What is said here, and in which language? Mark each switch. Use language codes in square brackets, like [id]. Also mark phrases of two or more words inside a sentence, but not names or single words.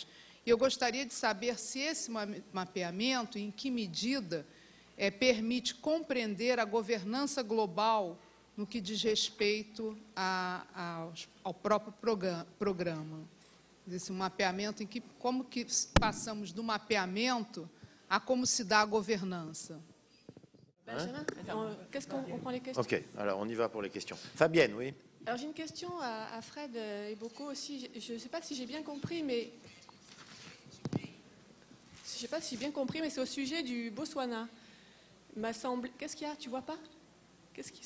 [pt] E eu gostaria de saber se esse mapeamento, em que medida, permite compreender a governança global no que diz respeito ao próprio programa. Esse mapeamento, como que passamos do mapeamento a como se dá a governança. [fr] Benjamin, qu'est-ce qu'on prend les questions? Ok, alors on y va pour les questions. Fabienne, oui. Alors j'ai une question à Fred Eboco aussi. Je ne sais pas si j'ai bien compris, mais c'est au sujet du Botswana. M'a semblé. Qu'est-ce qu'il y a? Tu vois pas? Qu'est-ce qu'ils sont?